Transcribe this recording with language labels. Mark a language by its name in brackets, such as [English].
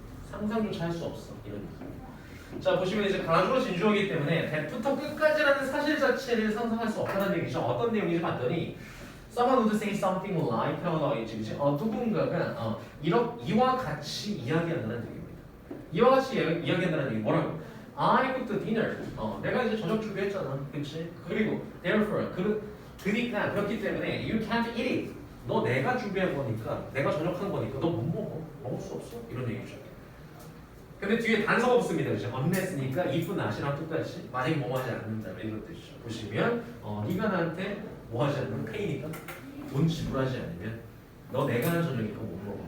[Korean] 상상조차 할 수 없어 이런 의미. 자, 보시면 이제 가주어 진주어이기 때문에 대부터 끝까지라는 사실 자체를 상상할 수 없다는 얘기죠. 어떤 내용인지 봤더니 [English] someone would say something like [Korean] 라고 나와있지, 그치? 누군가가 이와 같이 이야기한다는 얘기입니다. 이와 같이 이야기한다는 얘기 뭐라고? [English] I cooked dinner. [Korean] 내가 이제 저녁 준비했잖아, 그치? 그리고 therefore 그러니까 그렇기 때문에 [English] you can't eat it. [Korean] 너 내가 준비한 거니까, 내가 저녁한 거니까 너 못 먹어. 먹을 수 없어. 이런 얘기죠. 근데 뒤에 단서가 없습니다. 그죠? unless니까 [English] if not [Korean] 이랑 똑같이 만약에 뭐 하지 않는다 이런 뜻이죠. 보시면 네가 나한테 뭐 하지 않는 페이니까 돈 지불하지 않으면 너 내가 하는 저녁이니까 못 먹어.